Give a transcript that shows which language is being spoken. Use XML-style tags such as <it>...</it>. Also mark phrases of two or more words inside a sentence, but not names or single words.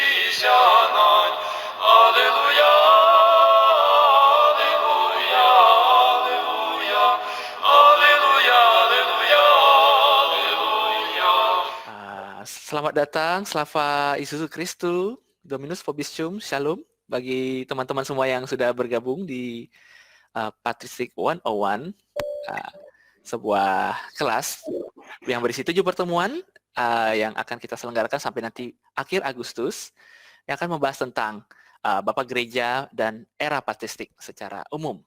<la>Shanae. Alleluia, alleluia, alleluia, alleluia, alleluia, alleluia.</la> <id>Selamat datang,</id> <uk>Слава Ісусу Христу,</uk> <la>Dominus Vobiscum,</la> <id>Shalom, bagi teman-teman semua yang sudah bergabung di Patristic 101, sebuah kelas yang berisi 7 pertemuan yang akan kita selenggarakan sampai nanti akhir Agustus, yang akan membahas tentang Bapak Gereja dan era patristik secara umum.</id>